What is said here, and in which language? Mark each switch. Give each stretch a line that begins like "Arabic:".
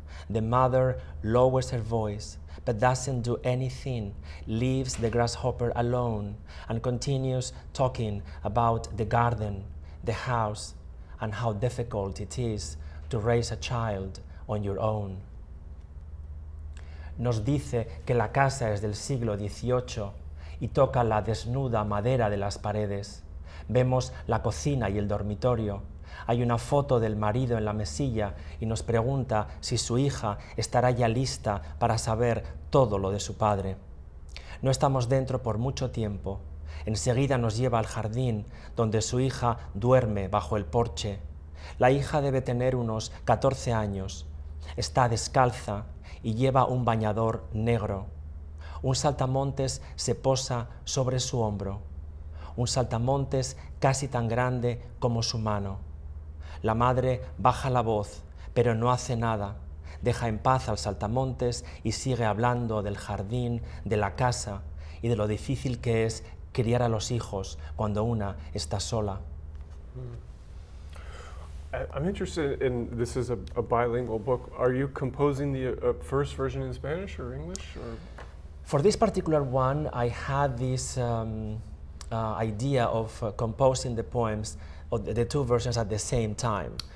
English: The mother lowers her voice, but doesn't do anything, leaves the grasshopper alone, and continues talking about the garden, the house, and how difficult it is to raise a child on your own.
Spanish: Nos dice que la casa es del siglo XVIII y toca la desnuda madera de las paredes. Vemos la cocina y el dormitorio. Hay una foto del marido en la mesilla y nos pregunta si su hija estará ya lista para saber todo lo de su padre. No estamos dentro por mucho tiempo. Enseguida nos lleva al jardín, donde su hija duerme bajo el porche. La hija debe tener unos 14 años. Está descalza y lleva un bañador negro. Un saltamontes se posa sobre su hombro. Un saltamontes casi tan grande como su mano. La madre baja la voz, pero no hace nada. Deja en paz al saltamontes y sigue hablando del jardín, de la casa y de lo difícil que es criar a los hijos cuando una está sola.
English: I'm interested in, this is a bilingual book. Are you composing the first version in Spanish or English? Or? For this particular one, I had this idea of composing the poems, or the two versions at the same time.